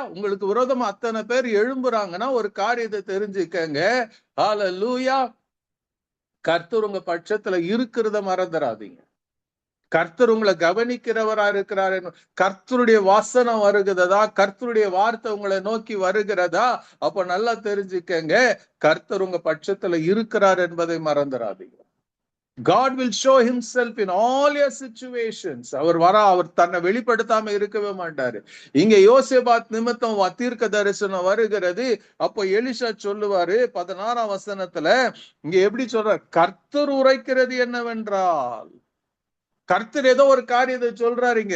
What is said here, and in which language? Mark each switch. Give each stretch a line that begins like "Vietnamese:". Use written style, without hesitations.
Tamil: உங்களுக்கு விரோதமா அத்தனை பேர் எழும்புறாங்கன்னா ஒரு காரியத்தை தெரிஞ்சுக்கங்க, ஹalleluya, கர்த்தர் உங்க பட்சத்துல இருக்கிறத மறந்துடாதீங்க. கர்த்தர் உங்களை கவனிக்கிறவரா இருக்கிறார். கர்த்தருடைய வாசனம் வருகிறதா, கர்த்தருடைய வார்த்தை உங்களை நோக்கி வருகிறதா, அப்ப நல்லா தெரிஞ்சுக்கங்க, கர்த்தர் உங்க பட்சத்துல இருக்கிறார் என்பதை மறந்துடாதீங்க.
English: God will show himself in all your situations.
Tamil: அவர் தன்னை வெளிப்படுத்தாம இருக்கவே மாட்டாரு. இங்க யோசேபாத் நிமித்தம் தீர்க்க தரிசனம் வருகிறது. அப்போ எலிஷா சொல்லுவாரு 16ஆம் வசனத்துல, இங்க எப்படி சொல்றார், கர்த்தர் உரைக்கிறது என்னவென்றால், கர்த்தர் ஏதோ ஒரு காரியத்தை சொல்றாரு.